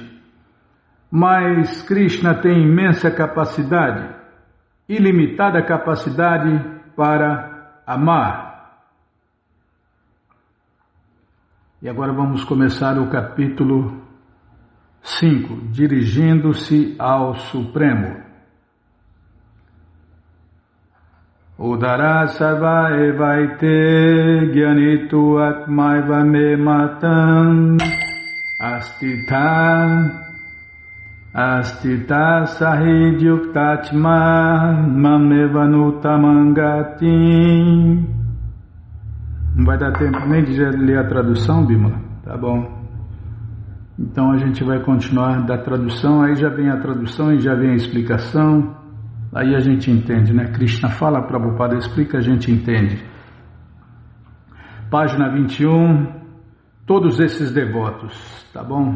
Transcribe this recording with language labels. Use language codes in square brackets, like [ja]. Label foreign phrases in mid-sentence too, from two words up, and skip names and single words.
[pt] Mas Krishna tem imensa capacidade, ilimitada capacidade para amar. E agora vamos começar o capítulo 5, dirigindo-se ao Supremo. [sa] Udara sarva evaite gyanitu atmaiva me matam astita sahidyuktatma mamevanutamangati. [pt] Não vai dar tempo nem de ler a tradução, Bimala? Tá bom. Então a gente vai continuar da tradução, aí já vem a tradução e já vem a explicação, aí a gente entende, né? Krishna fala, Prabhupada explica, a gente entende. Página 21, todos esses devotos, tá bom?